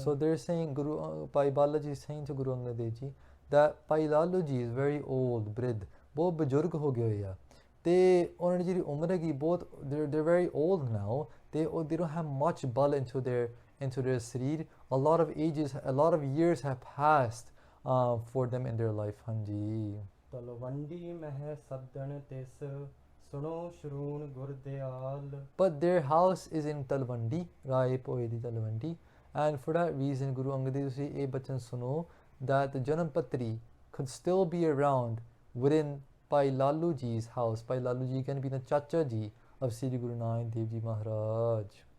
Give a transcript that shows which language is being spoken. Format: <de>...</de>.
<en>So they're saying, Pai Balaji is saying to Guru Angad Dev Ji that Pai Lalu Ji is very old, Brid,</en> <pa>ਬਹੁਤ ਬਜ਼ੁਰਗ ਹੋ ਗਏ ਹੋਏ ਆ ਤੇ ਉਹਨਾਂ ਦੀ ਜਿਹੜੀ ਉਮਰ ਹੈਗੀ ਬਹੁਤ</pa> <en>they're very old now. They don't have much bal into their ਸਰੀਰ. A lot of years have passed for them in their life. Hanji.</en> <pa>Talwandi ਮਹਿ ਸੱਦਣ ਤਿਸ ਸੁਣੋ ਸ਼ਰੂਣ Gurdial</pa> <en>But their house is in Talwandi, Rai Poe di Talwandi, and for that reason Guru Angad Dev Ji</en> <pa>ਇਹ ਬਚਨ ਸੁਣੋ</pa> <en>that the Janam Patri could still be around within Pai Lalu Ji's house. Pai Lalu Ji can be the Chacha Ji of Sri Guru Nanak Dev Ji Maharaj.</en>